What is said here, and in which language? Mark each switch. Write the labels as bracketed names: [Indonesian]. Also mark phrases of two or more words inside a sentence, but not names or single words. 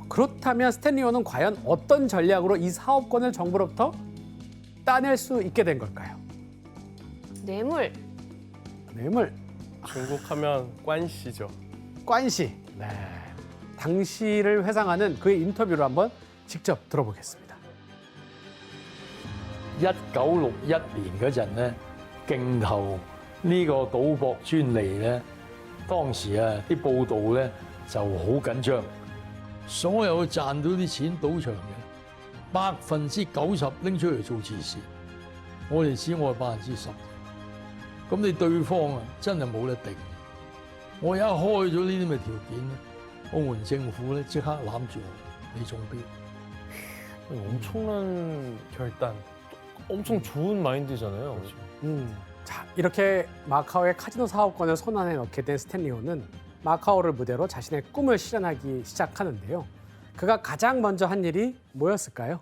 [Korean] 그렇다면 스탠리호는 과연 어떤 전략으로 이 사업권을 정부로부터 따낼 수 있게 된 걸까요? 뇌물. 뇌물. 중국 하면 관시죠. 관시. 네. 당시를 회상하는 그의 인터뷰를 한번 직접 들어보겠습니다. [Cantonese] 1961 年嗰陣咧，競投呢個賭博專利咧，當時啊啲報道咧就好緊張，所有賺到啲錢賭場嘅90%拎出嚟做慈善，我哋只愛10%，咁你對方啊真係冇得定。我一開咗呢啲咁嘅條件咧，澳門政府咧即刻攬住我，你中標。 [Korean] 엄청난 결단, 엄청 좋은 마인드잖아요. 자, 이렇게 마카오의 카지노 사업권을 손안에 넣게 된 스탠리오는 마카오를 무대로 자신의 꿈을 실현하기 시작하는데요. 그가 가장 먼저 한 일이 뭐였을까요?